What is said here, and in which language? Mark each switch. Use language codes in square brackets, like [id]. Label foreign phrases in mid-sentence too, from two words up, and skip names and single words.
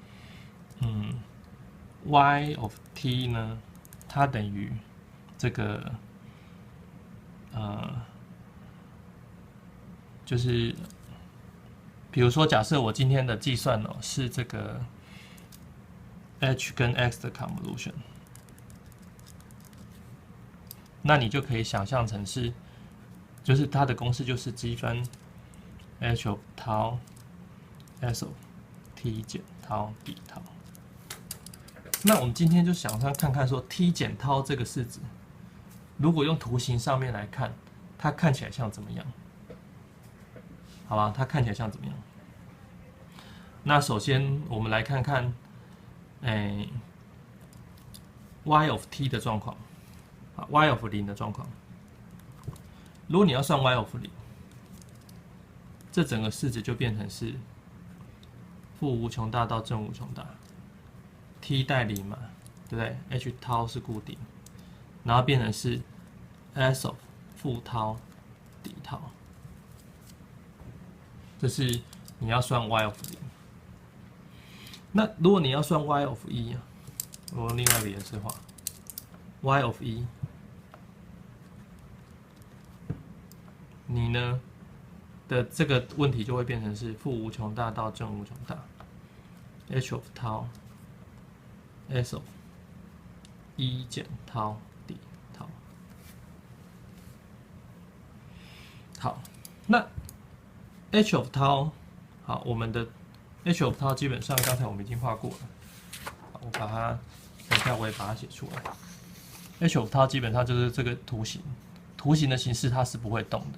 [en] ， y of t [zh] 呢，它等於這個，就是比如說，假設我今天的計算呢是這個 h 跟 x 的 convolution， 那你就可以想象成是。就是它的公式就是積分 [en] h of tau s of t [zh] 減 tau d tau。那我們今天就想象看看說 t 減 tau 這個式子，如果用圖形上面來看，它看起來像怎麼樣？好吧，它看起來像怎麼樣？那首先我們來看看， [en] y of t [zh] 的狀況，啊 [en] y of 0 [zh] 的狀況。如果你要算 [en] y of 0， [zh] 這整個式子就變成是負無窮大到正無窮大 ，t 帶0嘛，對不對 ？h tau 是固定，然後變成是 s of 負 tau d tau， 這是你要算 [en] y of 0。 [zh] 那如果你要算 [en] y of 1， [zh] 我用另外一個顏色畫 [en] y of 1。 [zh] 你呢的這個問題就會變成是負無窮大到正無窮大 [en] h of tau s of 1 [zh] 減 tau d tau。好，那 [en] h of tau， [zh] 好，我們的 [en] h of tau [zh] 基本上剛才我們已經畫過了，我把它等一下我也把它寫出來。 [en] h of tau [zh] 基本上就是這個圖形，圖形的形式它是不會動的。